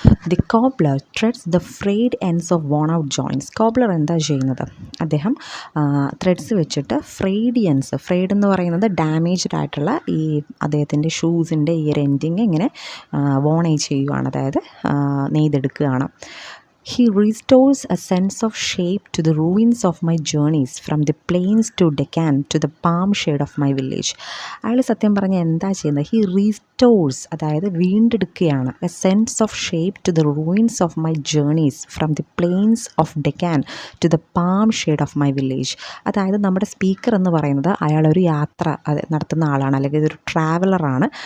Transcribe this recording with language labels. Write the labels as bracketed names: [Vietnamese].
[English] The cobbler threads the frayed ends of worn out joints. [Malayalam] Cobbler എന്താ ചെയ്യുന്നത്? അദ്ദേഹം threads വെച്ചിട്ട് ഫ്രെയ്ഡ് എന്ന് പറയുന്നത് ഡാമേജ്ഡ് ആയിട്ടുള്ള ഈ അദ്ദേഹത്തിൻ്റെ ഷൂസിൻ്റെ ഈ ഒരു എൻഡിങ് ഇങ്ങനെ വോൺ ചെയ്യുകയാണ്, അതായത് നെയ്തെടുക്കുകയാണ്. [English] He restores a sense of shape to the ruins of my journeys from the plains to Deccan to the palm shade of my village. [Malayalam] അയാൾ സത്യം പറഞ്ഞാൽ എന്താ ചെയ്യുന്നത്? [English] he restores, [Malayalam] അതായത് വീണ്ടെടുക്കുകയാണ്. [English] A sense of shape to the ruins of my journeys from the plains of Deccan to the palm shade of my village. [Malayalam] അതായത് നമ്മുടെ speaker എന്ന് പറയുന്നത് അയാളൊരു യാത്ര നടത്തുന്ന ആളാണ്, അല്ലെങ്കിൽ ഇതൊരു ട്രാവലറാണ്.